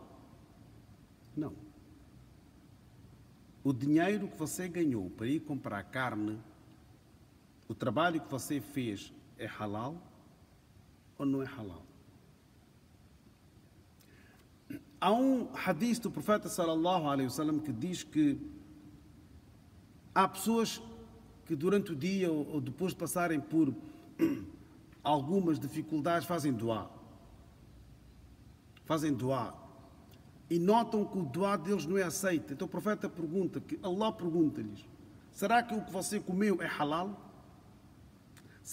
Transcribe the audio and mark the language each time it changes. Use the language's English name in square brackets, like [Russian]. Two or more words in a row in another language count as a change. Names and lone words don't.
[Portuguese] Não. O dinheiro que você ganhou para ir comprar carne, o trabalho que você fez é halal ou não é halal? Há um hadith do profeta [Arabic] صلى الله عليه وسلم [Portuguese] que diz que há pessoas que durante o dia ou depois de passarem por algumas dificuldades fazem dua. E notam que o dua deles não é aceito. Então o profeta pergunta, que Allah pergunta-lhes: será que o que você comeu é halal?